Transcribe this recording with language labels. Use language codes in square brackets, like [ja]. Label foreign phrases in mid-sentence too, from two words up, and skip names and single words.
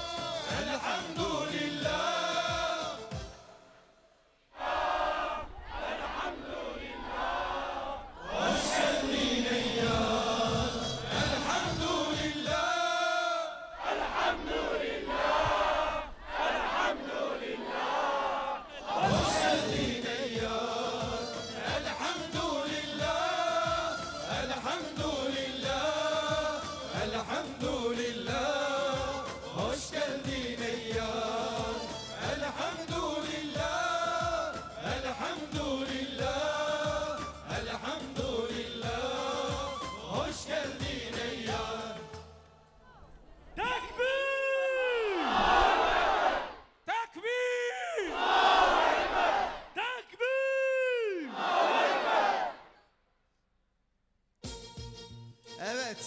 [ar] الحمد لله الحمد لله الحمد لله الحمد لله الحمد لله [tr] hoş geldin ey yar [ar] الحمد لله الحمد لله الحمد لله [tr] hoş geldin ey yar [ar] تكبير تكبير تكبير [tr] Evet.